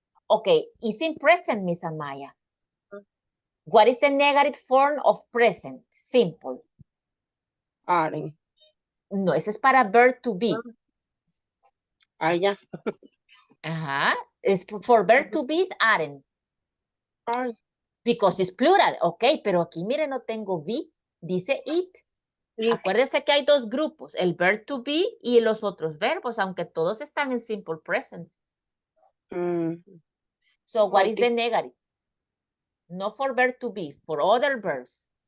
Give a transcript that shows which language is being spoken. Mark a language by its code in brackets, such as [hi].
[en] Okay, is in present, Miss Amaya. What is the negative form of present? Simple. Aren't. [es] No, ese es para verb to be. Ya. Ajá. [en] Es for verb to be is aren't. Aren't. Because it's plural. [es] Ok, pero aquí, mire, no tengo be. Dice it. Acuérdense que hay dos grupos, el verb to be y los otros verbos, aunque todos están en simple present. [en] So, what is the negative? Not for verb to be, for other verbs.